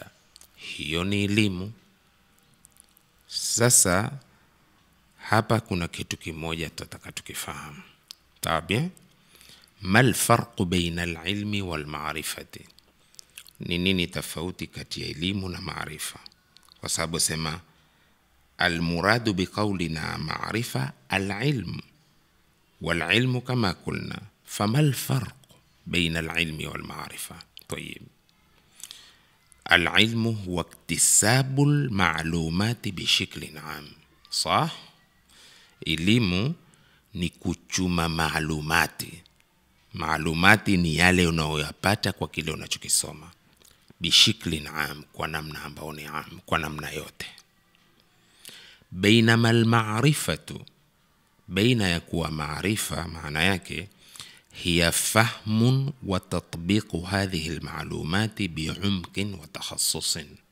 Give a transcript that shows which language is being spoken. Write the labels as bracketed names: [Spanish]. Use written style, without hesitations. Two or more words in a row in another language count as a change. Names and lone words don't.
[Swahili] Hiyo ni elimu. Sasa hapa kuna kitu kimoja tutataka tukifahamu. [Arabic] طيب، ما الفرق بين العلم والمعرفة, [Swahili] ni nini tofauti kati ya elimu na maarifa? Kwa sababu sema [Arabic] المراد بقولنا معرفة العلم والعلم كما قلنا، فما الفرق بين العلم والمعرفة? طيب العلم هو اكتساب المعلومات بشكل عام، صح؟ [Swahili] elimu ni kuchuma maalumati. Maalumati ni yale unayoyapata kwa kile unachokisoma. [Arabic] بشكل عام, [Swahili] kwa namna ambao ni am, kwa namna yote. [Arabic] بينما المعرفة, [Swahili] baina ya kuwa maarifa maana yake [Arabic] هي فهم وتطبيق هذه المعلومات بعمق وتخصص.